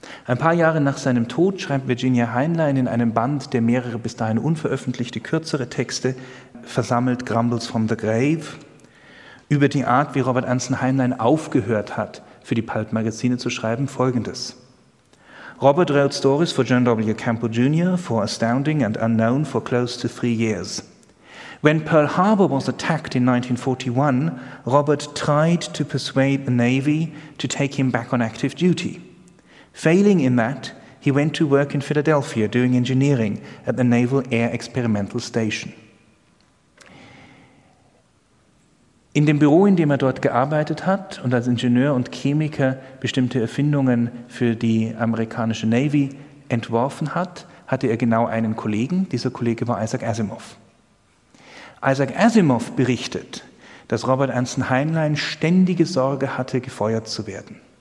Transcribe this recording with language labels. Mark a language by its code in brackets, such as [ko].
[de] Ein paar Jahre nach seinem Tod schreibt Virginia Heinlein in einem Band, der mehrere bis dahin unveröffentlichte kürzere Texte versammelt, Grumbles from the Grave, über die Art, wie Robert Anson Heinlein aufgehört hat, für die Pulp-Magazine zu schreiben, folgendes. [en] Robert wrote stories for John W. Campbell Jr., for Astounding and Unknown for close to 3 years. When Pearl Harbor was attacked in 1941, Robert tried to persuade the Navy to take him back on active duty. Failing in that, he went to work in Philadelphia doing engineering at the Naval Air Experimental Station. [de] In dem Büro, in dem er dort gearbeitet hat und als Ingenieur und Chemiker bestimmte Erfindungen für die amerikanische Navy entworfen hat, hatte er genau einen Kollegen. Dieser Kollege war Isaac Asimov. Isaac Asimov berichtet, dass Robert Anson Heinlein ständige Sorge hatte, gefeuert zu werden.